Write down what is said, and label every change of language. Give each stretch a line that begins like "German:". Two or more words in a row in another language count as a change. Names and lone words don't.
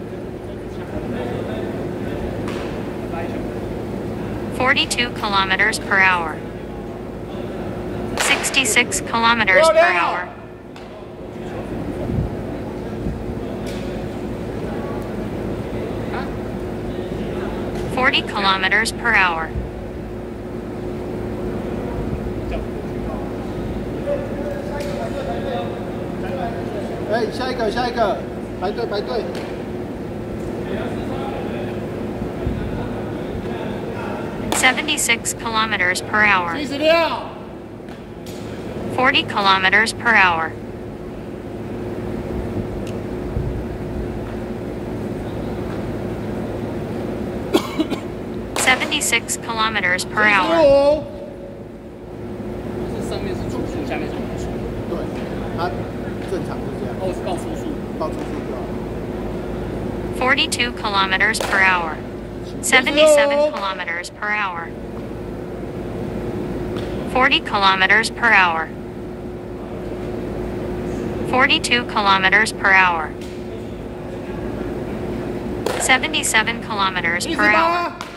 English: 42 kilometers per hour. 66 kilometers per hour. 40 kilometers per hour.
Chinese: 下一个，排队。
English: 76 kilometers per hour. 40 kilometers per hour. 76 kilometers per hour.
Chinese: 上面是主速，下面是语速。对，它正常是这样。是报初速。报初速就好。
English: 42 kilometers per hour. 77 kilometers per hour. 40 kilometers per hour. 42 kilometers per hour. 77 kilometers per hour.